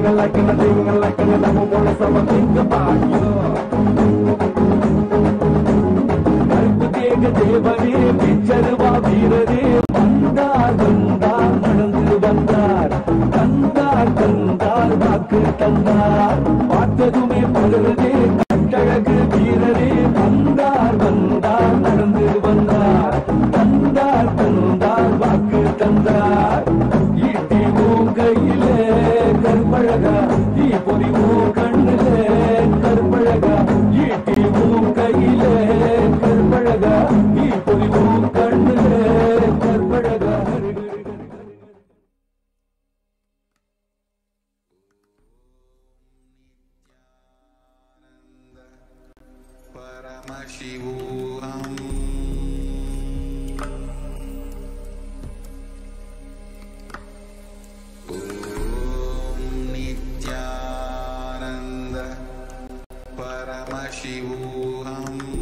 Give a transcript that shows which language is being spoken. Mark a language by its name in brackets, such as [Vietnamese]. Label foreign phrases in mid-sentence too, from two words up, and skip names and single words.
[English] like a thing, like a double bonus, I'ma think about you. [Tamil] தேவனே பிச்சருவா வீரரே வந்தார் வந்தார் நடந்து வந்தார் தந்தார் தந்தார் வாக்கு தந்தார் பார்த்ததுமே பகருதே கட்டழகு வீரரே வந்தார் வந்தார் நடந்து வந்தார் தந்தார் தந்தார் வாக்கு தந்தார் ஈட்டி கையிலே கற்பழகா ஈ பொறி கண்ணிலே கற்பழகா ஈட்டி கையிலே கற்பழகா ஈ பொறி கண்ணிலே கற்பழகா [Sanskrit] परमशिवोऽहम् नित्यानन्द परमशिवोऽहम्